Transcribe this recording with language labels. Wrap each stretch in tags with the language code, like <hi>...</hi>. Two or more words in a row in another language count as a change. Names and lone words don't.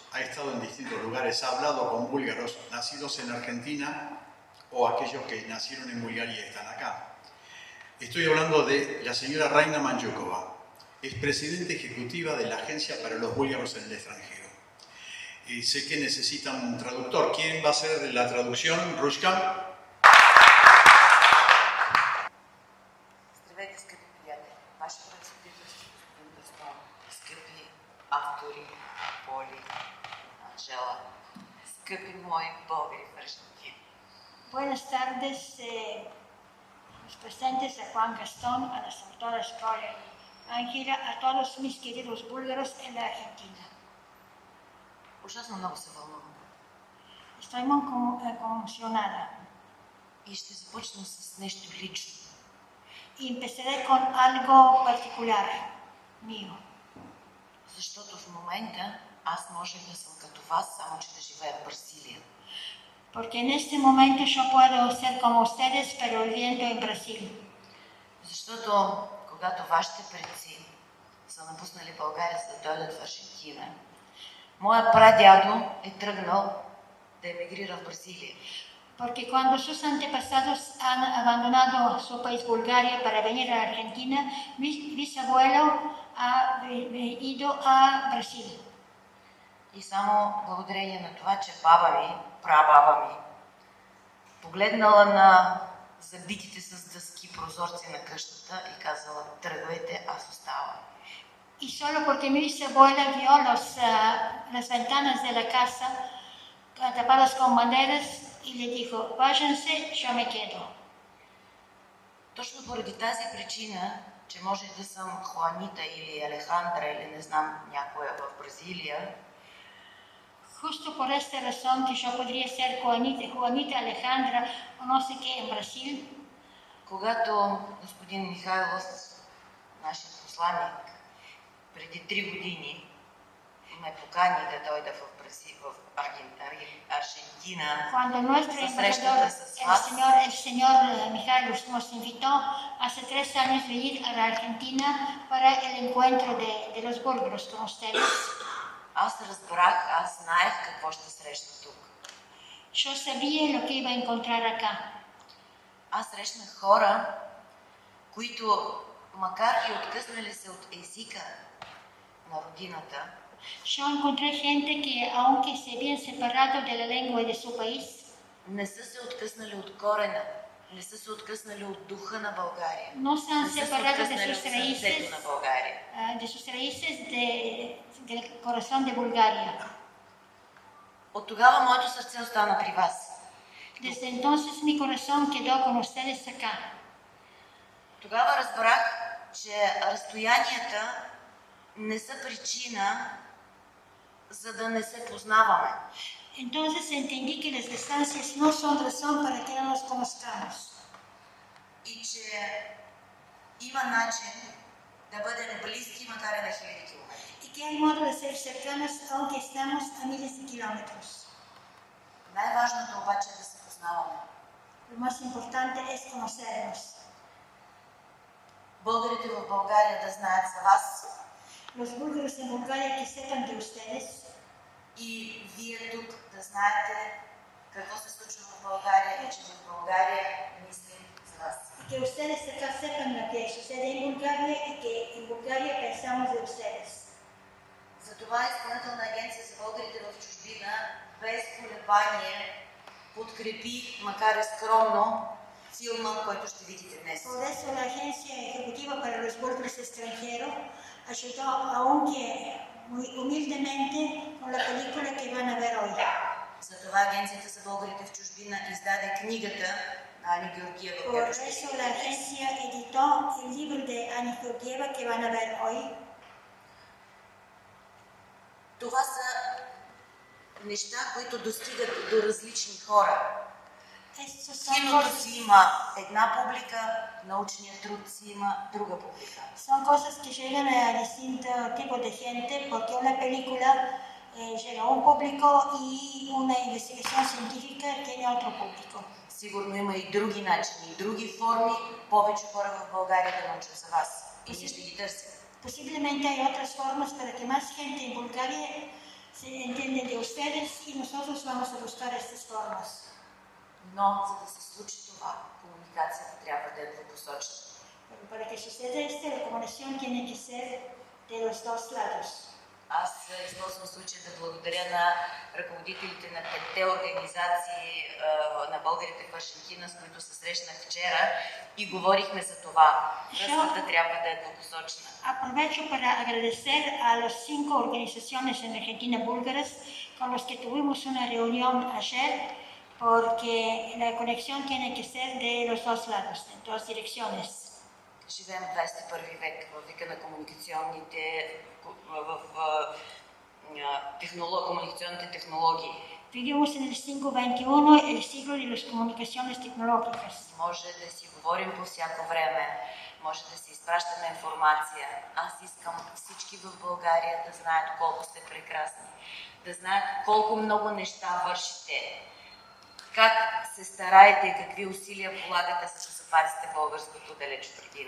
<es>Ha estado en distintos lugares, ha hablado con búlgaros nacidos en Argentina o aquellos que nacieron en Bulgaria y están acá. Estoy hablando de la señora Raina Manjukova, es presidenta ejecutiva de la Agencia para los Búlgaros en el Extranjero. Sé que necesitan un traductor. ¿Quién va a hacer la traducción? Rushka.</es> <bg>Здравейте, скъпи приятели! Ваше превъзходителство, господин Даскал, скъпи автори, Поли, Анжела, скъпи мои българи в Аржентина.</bg> <es>Buenas tardes, los presentes a Juan Gastón, a las autoras Paula y Ángela, a todos mis queridos búlgaros en la Argentina.</es> <bg>Ужасно много се вълнувам.</bg> <es>Estoy muy conmocionada</es> <bg>И ще започна с нещо лично.</bg> <es>y empezaré con algo particular mío.</es> <bg>Защото в момента аз можех да съм като вас, само че да живея в Бразилия.</bg> <es>Porque en este momento yo puedo ser como ustedes, pero viviendo en Brasil.</es> <bg>Защото когато вашите предци са напуснали България, за да дойдат в Аржентина, моя прадядо е тръгнал да емигрира в Бразилия.</bg> <es>Porque cuando sus antepasados han abandonado su país Bulgaria para venir a Argentina, mi bisabuelo ha ido a Brasil.</es> <bg>И само благодарение на това, че баба ми, прабаба ми, погледнала на забитите с дъски прозорци на къщата и казала: тръгвайте, аз оставам.</bg> <es>Y solo porque mi bisabuela vio las ventanas de la casa tapadas con maderas y le dijo: váyanse, yo me quedo.</es> <bg>Точно поради тази причина, че може да съм Хуанита или Алехандра или не знам някоя в Бразилия,</bg> <es>Justo por esta razón que yo podría ser Juanita Alejandra o no sé qué en Brasil,</es> <bg>когато господин Михайлов, нашият посланник, преди 3 години ме покани да дойда в Бразил, в Аржентина,</bg> <es>cuando nuestro</es> <bg>за</bg> <es>embajador,</es> <bg>срещата с вас,</bg> <es>el señor Mijalos, nos invitó hace 3 años a venir a la Argentina para el encuentro de los búlgaros con ustedes.</es> <bg>аз разбрах, аз знаех какво ще срещна тук.</bg> <es>Yo sabía lo que iba a encontrar acá.</es> <bg>Аз срещнах хора, които, макар и откъснали се от езика на родината,</bg> <es>Yo encontré gente que, aunque se habían separado de la lengua de su país,</es> <bg>не са се откъснали от корена, не са се откъснали от духа на България,</bg> <es>no se han</es> <bg>не са се</bg> <es>separado</es> <bg>откъснали от сърцето на България.</bg> <es>de sus raíces del corazón de Bulgaria.</es> <bg>От тогава моето сърце остана при вас.</bg> <es>Desde entonces mi corazón quedó con ustedes acá.</es> <bg>Тогава разбрах, че разстоянията не са причина, за да не се познаваме.</bg> <es>Entonces entendí que las distancias no son razón para que no nos conozcamos.</es> <bg>И че има начин да бъдем близки, макар и на хиляди километри.</bg> <es>Y que hay modo de ser cercanos aunque estamos a miles de kilómetros.</es> <bg>Най-важното обаче е да се познаваме.</bg> <es>Lo más importante es conocernos.</es> <bg>Българите в България да знаят за вас.</bg> <es>Los búlgaros en Bulgaria que sepan de ustedes.</es> <bg>И вие тук да знаете какво се случва в България и че в България мислим за вас.</bg> <es>Y que ustedes acá sepan lo que sucede en Bulgaria y que en Bulgaria pensamos de ustedes.</es> <bg>Затова Изпълнителна агенция за българите в чужбина без колебание подкрепи, макар и скромно, филма, който ще видите днес.</bg> <es>Por eso la Agencia Ejecutiva para los Búlgaros Extranjeros ayudó, aunque muy humildemente, con la película que van a ver hoy.</es> <bg>Затова Агенцията за българите в чужбина издаде книгата на Ани Георгиева,</bg> <es>Por</es> <bg>която ще</bg> <es>eso</es> <bg>видите</bg> <es>la</es> <bg>днес.</bg> <es>agencia editó el libro de Ani Georgieva que van a ver hoy.</es> <bg>Това са неща, които достигат до различни хора. Киното си има една публика, научният труд си има друга публика.</bg> <es>Son cosas que llegan a distintos tipos de gente porque una película llega a un público y una investigación científica tiene otro público.</es> <bg>Сигурно има и други начини, и други форми, повече хора в България да научат за вас. И ние ще ги търсим.</bg> <es>Posiblemente hay otras formas para que más gente en Bulgaria se entienda de ustedes y nosotros vamos a buscar estas formas.</es> <bg>Но за да се случи това, комуникацията трябва да е двупосочна.</bg> <es>Pero para que suceda esto, la comunicación tiene que ser de los dos lados.</es> <bg>Аз използвам случая да благодаря на ръководителите на 5-те организации на българите в Аржентина, с които се срещнах вчера и говорихме за това. Връзката трябва да е двупосочна.</bg> <es>Aprovecho para agradecer a las 5 organizaciones en Argentina búlgaras con los que tuvimos una reunión ayer, porque la conexión tiene que ser de los dos lados, de dos direcciones.</es> <bg>Живеем в 21 век, в века на комуникационните технологии.</bg> <es>Vivimos en el siglo XXI, el siglo de las comunicaciones tecnológicas.</es> <bg>Може да си говорим по всяко време, може да си изпращаме информация. Аз искам всички в България да знаят колко сте прекрасни, да знаят колко много неща вършите, как се стараете и какви усилия полагате, за да запазите българското далеч от родина.</bg>